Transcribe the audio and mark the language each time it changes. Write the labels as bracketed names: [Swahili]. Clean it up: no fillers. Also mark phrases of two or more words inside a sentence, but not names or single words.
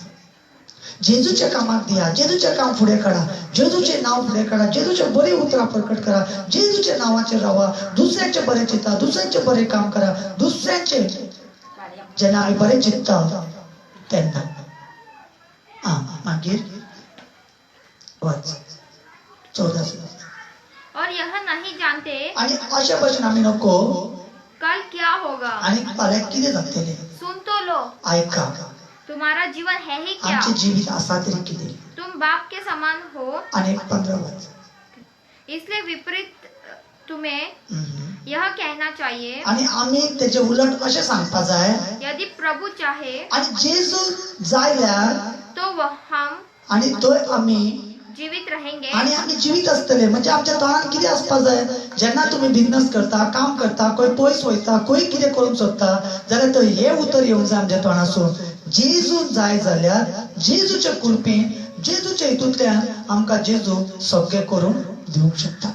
[Konkani] जेजूच्या कामाक दिया, जेजूचे काम फुडें काडा, जेजूचे नाव फुडें काडा, जेजूचे बरी उतरां प्रकट करा, जेजूच्या नावाचेर रावा, दुसऱ्यांचे बरे चिंता, दुसऱ्यांचे बरे काम करा, दुसऱ्यांचे जेन्ना आमी बरे चिंतता तेन्ना. मागीर वाच 14. [Hindi] और यह नहीं जानते [Konkani] आणि अशा भशेन आमी नको [Hindi] कल क्या होगा. [Konkani] आणि फाल्यां कितें जातलें. [Hindi] सुन तो लो, [Konkani] ऐका [Hindi] तुम्हारा जीवन है ही क्या. [Konkani] आमचे जिवीत आसा तरी कितें. [Hindi] तुम बाप के समान हो। [Konkani] आणि 15 [Hindi] इसलिए विपरीत तुम्हें यह कहना चाहिए, [Konkani] आणि आम्ही त्याचे उलट असे सांगता जाय, [Hindi] यदि प्रभु चाहे [Konkani] आणि जेजू जायल्यार [Hindi] तो हम [Konkani] आणि तो आम्ही [Hindi] जीवित रहेंगे। [Konkani] आणि आम्ही जीवित असतले, म्हणजे आमच्या तोंडात कितें आसपा जाय, जेन्ना तुम्ही बिझनेस करता, काम करता, कोई पयस वयता, कोई कितें करूंक सोदता जाल्यार तो हे उतर येवंक जाय आमच्या तोंडासून, जेजू जाय जाल्यार जेजूच्या कृपेन, जेजूच्या हितूंतल्यान आमकां जेजू सगळें करून दिवंक शकता।